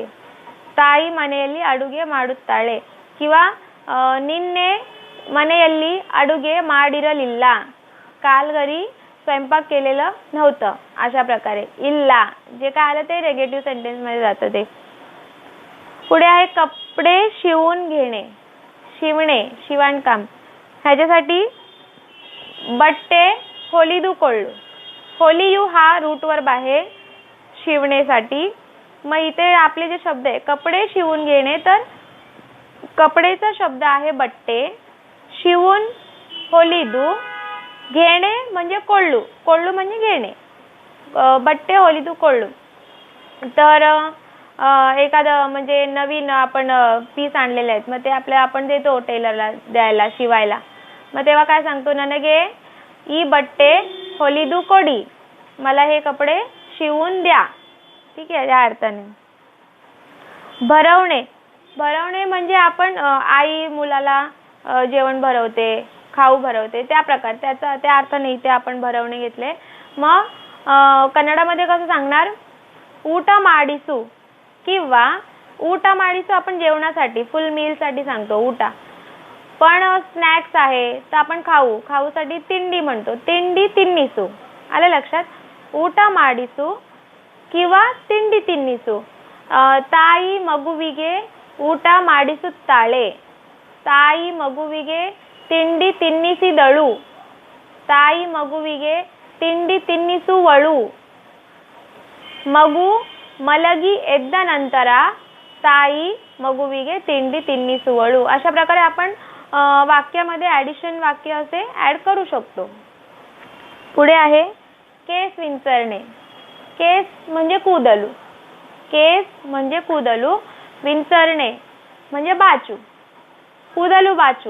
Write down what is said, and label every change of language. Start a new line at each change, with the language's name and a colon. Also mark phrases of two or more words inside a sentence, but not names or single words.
Kannada: ತಾಯಿ ಮನೆಯಲ್ಲಿ ಅಡುಗೆ ಮಾಡುತ್ತಾಳೆ.
Marathi: किंवा
Kannada: ನಿನ್ನೆ ಮನೆಯಲ್ಲಿ ಅಡುಗೆ ಮಾಡಿರಲಿಲ್ಲ,
Marathi: काल घरी स्वयंपाक केलेलं नव्हतं, अशा प्रकारे. इल्ला जे काय आलं ते
English: negative sentence
Marathi: मध्ये जातं ते. पुढे आहे कपडे शिवून घेणे, शिवणे, शिवणकाम. ह्याच्यासाठी
Kannada: ಬಟ್ಟೆ ಹೊಲಿದುಕೊಳ್ಳು.
Marathi: ಹೊಲಿಯು हा
English: root verb
Marathi: आहे शिवणेसाठी. मग इथे आपले जे शब्द आहे कपडे शिवून घेणे, तर कपडेचा शब्द आहे बट्टे, शिवून ಹೊಲಿದು, घेणे म्हणजे ಕೊಳ್ಳು, ಕೊಳ್ಳು म्हणजे घेणे,
Kannada: ಬಟ್ಟೆ ಹೊಲಿದುಕೊಳ್ಳು.
Marathi: तर एखादं म्हणजे नवीन आपण पीस आणलेले आहेत, मग ते आपण देतो टेलरला द्यायला, शिवायला. मग तेव्हा काय सांगतो,
Kannada: ನನಗೆ ಈ ಬಟ್ಟೆ ಹೊಲಿದು ಕೊಡಿ,
Marathi: मला हे कपडे शिवून द्या, ठीक आहे, या अर्थाने. भरवणे. भरवणे म्हणजे आपण आई मुलाला जेवण भरवते, खाऊ भरवते, त्या प्रकार, त्या अर्थाने इथे आपण भरवणे घेतले. मग कन्नडामध्ये कसं सांगणार,
Kannada: ಊಟ ಮಾಡಿಸು
Marathi: किंवा
Kannada: ಊಟ ಮಾಡಿಸು
Marathi: आपण जेवणासाठी
English: full meal
Marathi: साठी सांगतो ಊಟ. पण स्नॅक्स आहे तर आपण खाऊसाठी तिंडी म्हणतो,
Kannada: ತಿಂಡಿ ತಿನ್ನಿಸು.
Marathi: आलं लक्षात?
Kannada: ಊಟ ಮಾಡಿಸು किंवा ತಿಂಡಿ ತಿನ್ನಿಸು. ತಾಯಿ ಮಗುವಿಗೆ ಊಟ ಮಾಡಿಸುತ್ತಾಳೆ, ತಾಯಿ ಮಗುವಿಗೆ ತಿಂಡಿ ತಿನ್ನಿಸಿದಳು, ತಾಯಿ ಮಗುವಿಗೆ ತಿಂಡಿ ತಿನ್ನಿಸುವಳು. ಮಗು ಮಲಗಿ ಎದ್ದ ನಂತರ ತಾಯಿ ಮಗುವಿಗೆ ತಿಂಡಿ ತಿನ್ನಿಸುವಳು.
Marathi: अशा प्रकारे आपण वाक्यामध्ये ॲडिशन वाक्य असे ऍड करू शकतो. पुढे आहे केस विंचरणे. केस म्हणजे कूदलू. केस म्हणजे कूदलू. विंचरणे म्हणजे बाचू.
Kannada: ಕೂದಲು ಬಾಚು.